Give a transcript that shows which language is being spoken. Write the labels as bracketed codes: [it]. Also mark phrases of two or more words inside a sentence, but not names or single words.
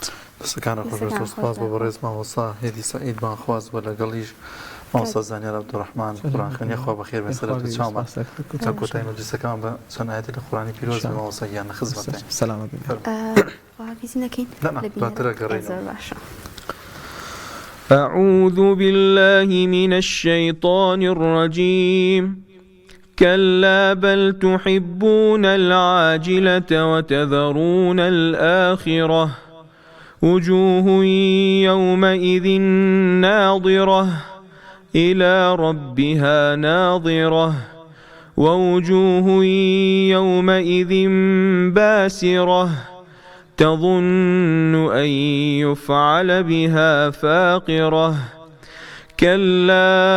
[ckb] دەستەکانە خۆش سپاس بۆ بەڕێز مامۆستا هێدی سەعید بانخواز بۆ لەگەڵیش مامۆستا زانیار عەبدوڕەحمان قورئانخوێنی خوا بەخێر بەسەرەوە چاومان تا کۆتایی مەجلیسەکەمان بە چەند ئاەتی لە قورئانی پیرۆز مامۆستا یان خزمەتە سەلامەت وافیزی نەکەین دواترە گەڕێنەوە باشە [ar] أعوذ بالله من الشيطان الرجيم كلا بل تحبون العاجلة وتذرون الآخرة وجوه يومئذ ناظرة إلى ربها ناظرة ووجوه يومئذ باسرة تظن أن يفعل بها فاقرة كلا